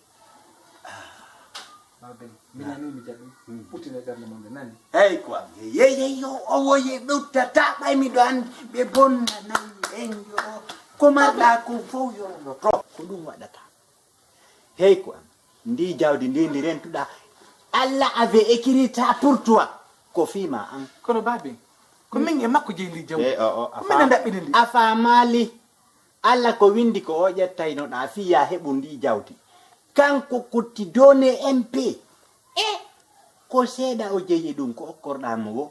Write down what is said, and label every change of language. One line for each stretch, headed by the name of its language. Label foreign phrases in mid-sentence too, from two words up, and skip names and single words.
Fula: Babe. Mi nani mi jaɓi. Puttine terne mon de nani.
French: Hey quoi.
Fula: Yeyo owoye ɗuttata ɓay miɗo andi ɓe bonnanayi en yo. Ko marɗa ko fof yorno to. Ko ɗum waɗata.
French: Hey quoi.
Fula: Ndi jawdi ndi rentuɗa.
French: Allah avait écrit ça pour toi.
Fula: Ko fima an. Kono babe. Ko min e makko jeyli jaw. Ko min ndaɓɓini ndi. A famali. Allah ko windi ko o ƴettayno ɗa fiya heɓu ndi jawdi. Kanko kutti donné MP. Ko seeɗa o jeyi ɗum ko okkorɗamo wo.